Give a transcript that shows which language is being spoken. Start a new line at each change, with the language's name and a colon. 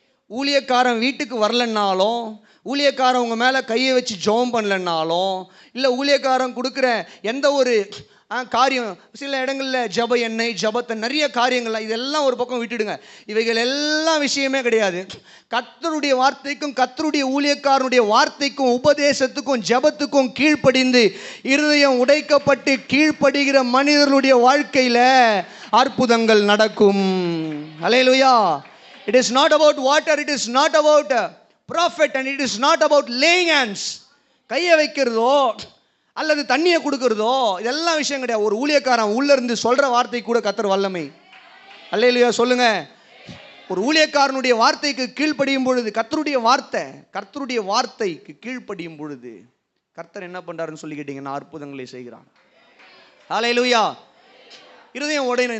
Tamil: ஊழியக்காரன் வீட்டுக்கு வரலன்னாலும், ஊழியக்காரன் உங்க மேல கையை வச்சு ஜெபம் பண்ணலன்னாலும், இல்லை ஊழியக்காரன் கொடுக்குற எந்த ஒரு காரியம், சில இடங்களில் ஜப எண்ணெய், ஜபத்தை, நிறைய காரியங்கள், இதெல்லாம் ஒரு பக்கம் விட்டுடுங்க. இவைகள் எல்லாம் விஷயமே கிடையாது. கர்த்தருடைய வார்த்தைக்கும் கர்த்தருடைய ஊழியக்காரனுடைய வார்த்தைக்கும் உபதேசத்துக்கும் ஜபத்துக்கும் கீழ்ப்படிந்து இருதயம் உடைக்கப்பட்டு கீழ்ப்படுகிற மனிதர்களுடைய வாழ்க்கையில அற்புதங்கள் நடக்கும். அல்லேலூயா.
English: It is not about water, it is not about a prophet, and it is not about laying hands.
Tamil: கையை வைக்கிறதோ அல்லது தண்ணியை கொடுக்கிறதோ இதெல்லாம் விஷயம் கிடையாது. ஒரு ஊழியக்காரன் உள்ள இருந்து சொல்ற வார்த்தை கூட கர்த்தர் வல்லமை. அல்லேலூயா சொல்லுங்க. ஒரு ஊழியக்காரனுடைய வார்த்தைக்கு கீழ்ப்படியும் பொழுது, கர்த்தருடைய வார்த்தைக்கு கீழ்ப்படியும் பொழுது கர்த்தர் என்ன பண்றாருன்னு சொல்லி கேட்டீங்கன்னா அற்புதங்களை செய்கிறான். அல்லேலூயா. இருதயம் உடையணும்.